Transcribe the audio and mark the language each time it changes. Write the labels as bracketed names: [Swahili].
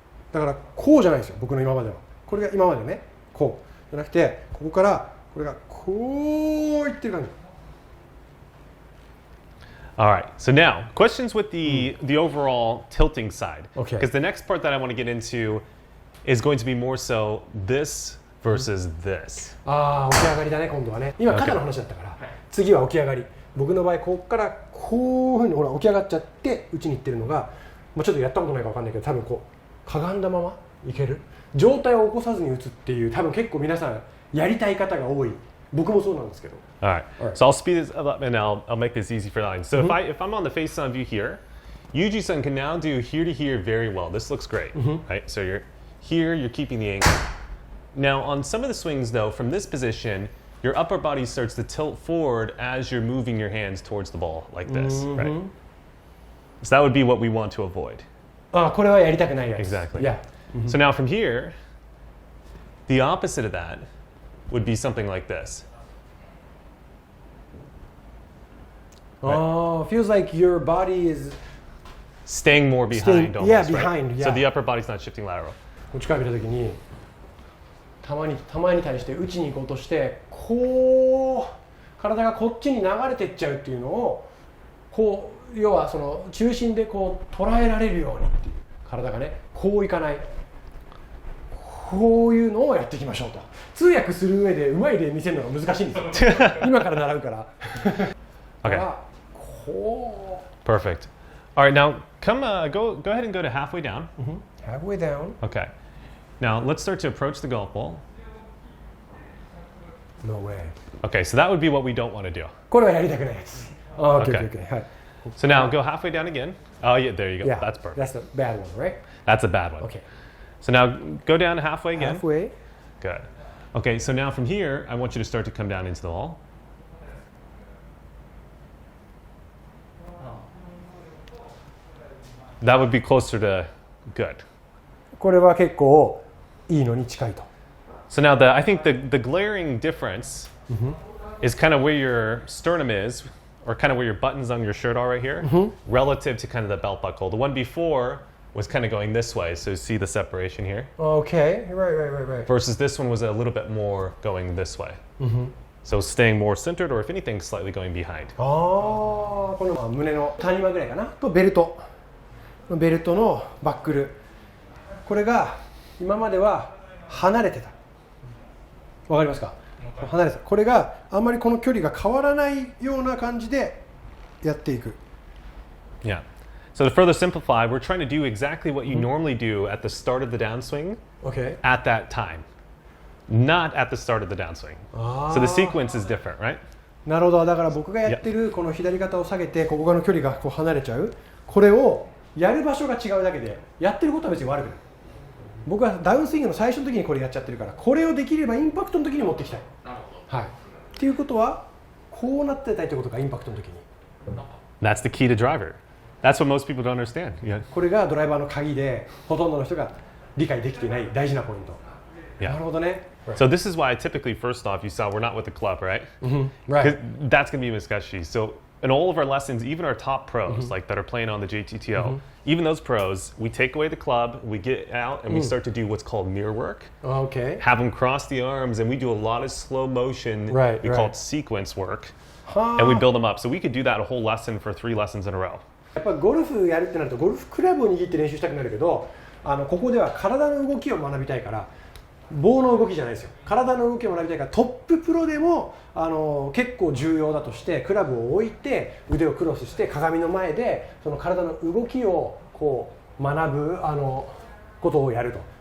[Japanese] だからこうじゃないですよ、僕の今までは。これが今までね、こうじゃなくて、ここからこれがこういってる感じ。 [English] All right. So now, questions with the overall tilting side. Okay. Because the next part that I want to get into is going to be more so this versus this. [Japanese] ああ、起き上がりだね、今度はね。今肩の話だったから、次は起き上がり。僕の場合ここからこういうふうにほら起き上がっちゃって打ちにいってるのが、まあ、ちょっとやったことないかわかんないけど、多分こうかがんだままいける状態を起こさずに打つっていう、多分結構皆さんやりたい方が多い。僕もそうなんですけど。 [English] All right. So I'll speed this up and I'll make this easy for the audience. So if I'm on the face-on view here, Yuji-san can now do here to here very well. This looks great, right? So you're here, you're keeping the angle. Now on some of the swings though, from this position, your upper body starts to tilt forward as you're moving your hands towards the ball like this, right? So that would be what we want to avoid. [Japanese] ああ、これはやりたくないやつ。 [English] Exactly. Yeah. So now from here, the opposite of that would be something like this. Oh, feels like your body is Staying more behind almost, yeah, right? behind, So yeah. the upper body's not shifting lateral. [Japanese] こっちから見たときにたまに対して打ちに行こうとしてこう体がこっちに流れてっちゃうっていうのをこう要はその中心でこう捉えられるようにっていう体がねこういかないこういうのをやっていきましょうと。通訳する上でうまい例見せるのが難しいんですよ今から習うからだからこう [English] Perfect. All right, now go ahead and go to halfway down. halfway down. Okay. Now let's start to approach the golf ball. No way. Okay, so that would be what we don't want to do. [Japanese] これはやりたくないやつ。 [English] Okay, Okay. okay, okay. はい。 So now go halfway down again. Oh yeah, there you go. Yeah, That's perfect. That's the bad one, right? That's a bad one. Okay. So now go down halfway again. Halfway. Good. Okay, so now from here, I want you to start to come down into the ball. That would be closer to good. [Japanese] これは結構いいのに近いと。 [English] So now I think the glaring difference is kind of where your sternum is, or kind of where your buttons on your shirt are right here, relative to kind of the belt buckle. The one before was kind of going this way, so you see the separation here, Okay, right. versus this one was a little bit more going this way. So staying more centered, or if anything, slightly going behind. [Japanese] ああ、この胸の谷間ぐらいかなとベルトのバックル、これが今までは離れてた。わかりますか？離れてた。これがあんまりこの距離が変わらないような感じでやっていく。 [English] Yeah. So to further simplify, we're trying to do exactly what you normally do at the start of the downswing Okay. at that time, not at the start of the downswing. So the sequence is different, right? [Japanese] なるほど。だから僕がやってるこの左肩を下げてここの距離がこう離れちゃう、これをやる場所が違うだけでやってることは別に悪くない。僕はダウンスイングの最初の時にこれやっちゃってるから、これをできればインパクトの時に持ってきたい。はい。っていうことはこうなってたいってことか、インパクトの時に。 [English] That's the key to driver. That's what most people don't understand. Yeah. [Japanese] これがドライバーの鍵でほとんどの人が理解できていない大事なポイント。 [English] Yeah. [Japanese] なるほどね。 [English] So this is why typically, first off, you saw we're not with the club, right? Right. 'Cause that's going to be miscushy. So in all of our lessons, even our top pros, like that are playing on the JTTO, even those pros, we take away the club, we get out, and we start to do what's called mirror work. Okay. Have them cross the arms, and we do a lot of slow motion. Right, We call right. it sequence work, は and we あ。 build them up. So we could do that a whole lesson for 3 lessons in a row. [Japanese] やっぱゴルフやるってなるとゴルフクラブを握って練習したくなるけど、ここでは体の動きを学びたいから、棒の動きじゃないですよ。体の動きを学びたいから、トッププロでも結構重要だとして、クラブを置いて腕をクロスして鏡の前でその体の動きをこう学ぶことをやると。